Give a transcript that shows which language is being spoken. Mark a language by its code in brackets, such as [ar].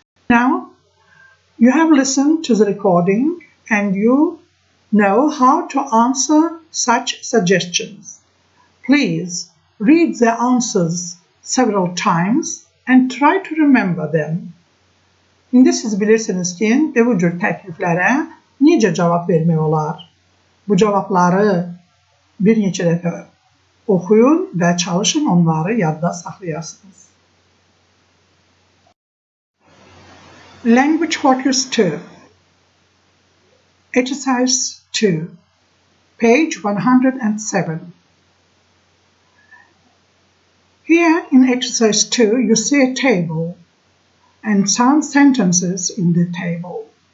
[en] Now, you have listened to the recording and you know how to answer such suggestions. Please read the answers several times and try to remember them. [az] İndi siz bilirsiniz ki, bu cür təkliflərə necə cavab vermək olar. Bu cavabları bir neçə dəfə oxuyun və çalışın onları yadda saxlayasınız. [en] Language Focus 2 Exercise 2 Page 107 Here in Exercise 2 you see a table and some sentences in the table.